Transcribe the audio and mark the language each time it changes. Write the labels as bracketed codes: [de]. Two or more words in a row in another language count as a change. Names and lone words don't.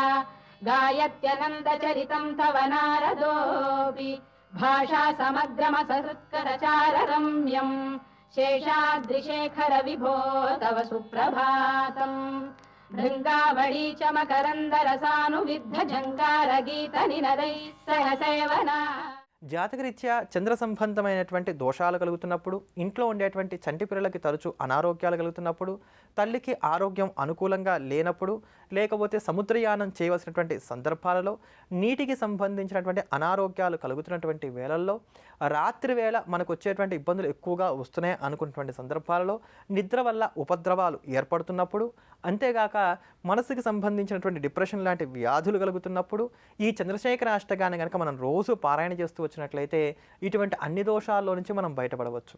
[sa] गायत्यनन्दचरितं तव नारदोऽपि भाषा समग्रमसत्करचाररम्यम् शेषाद्रिशेखर विभो तव सुप्रभातम् भृङ्गावळी च मकरन्दरसानुविद्ध झङ्कारगीतनिनदैः सह सेवना [te] జాతకరీత్యా చంద్ర సంబంధమైనటువంటి దోషాలు కలుగుతున్నప్పుడు ఇంట్లో ఉండేటువంటి చంటి పిల్లలకి తరచూ అనారోగ్యాలు కలుగుతున్నప్పుడు తల్లికి ఆరోగ్యం అనుకూలంగా లేనప్పుడు లేకపోతే సముద్రయానం చేయవలసినటువంటి సందర్భాలలో నీటికి సంబంధించినటువంటి అనారోగ్యాలు కలుగుతున్నటువంటి వేళల్లో రాత్రి వేళ మనకు వచ్చేటువంటి ఇబ్బందులు ఎక్కువగా వస్తున్నాయి అనుకున్నటువంటి సందర్భాలలో నిద్ర వల్ల ఉపద్రవాలు ఏర్పడుతున్నప్పుడు అంతేగాక మనసుకి సంబంధించినటువంటి డిప్రెషన్ లాంటి వ్యాధులు కలుగుతున్నప్పుడు ఈ చంద్రశేఖర అష్టకాన్ని కనుక మనం రోజు పారాయణ చేస్తూ వచ్చినట్లయితే ఇటువంటి అన్ని దోషాల్లో నుంచి మనం బయటపడవచ్చు.